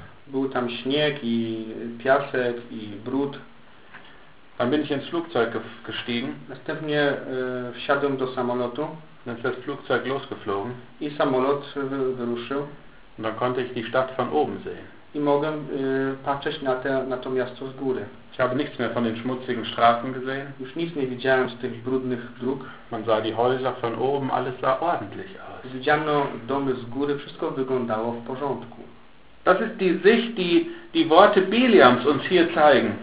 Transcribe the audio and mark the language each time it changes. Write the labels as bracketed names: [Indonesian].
[Polish] Był tam śnieg i piasek i brud. [German] Dann bin ich ins Flugzeug gestiegen. [Polish] Następnie wsiadłem do samolotu. [German] Dann ist das Flugzeug losgeflogen. [Polish] I samolot wyruszył. [German] Und dann konnte ich die Stadt von oben sehen. [Polish] I mogłem patrzeć na to miasto z góry. [German] Ich habe nichts mehr von den schmutzigen Straßen gesehen. [Polish] Już nic nie widziałem z tych brudnych dróg. [German] Man sah die Häuser von oben, alles sah ordentlich aus. [Polish] Widziano domy z góry, wszystko wyglądało w porządku. [German] Das ist die Sicht, die Worte Bileams uns hier zeigen.